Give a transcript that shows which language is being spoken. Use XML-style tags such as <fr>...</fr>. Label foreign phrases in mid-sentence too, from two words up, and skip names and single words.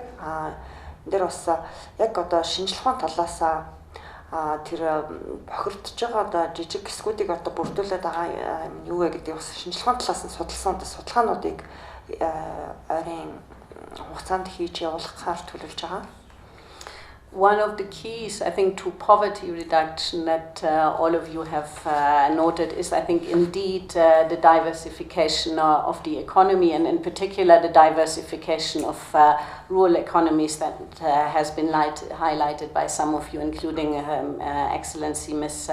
<mn>Дээр бас яг одоо шинжилгээ ухааны талаас тэр бохирдож байгаа одоо жижиг хэсгүүдийг одоо бүрдүүлээд байгаа юу вэ гэдэг бас шинжилгээ ухааны талаас нь судалсан судалгаануудыг ойрын хугацаанд хийж явуулахаар төлөвлөж байгаа.</mn> <en>One of the keys, I think, to poverty reduction that all of you have noted is, I think, indeed the diversification of the economy, and in particular the diversification of rural economies that has been highlighted by some of you, including Excellency Ms.</en>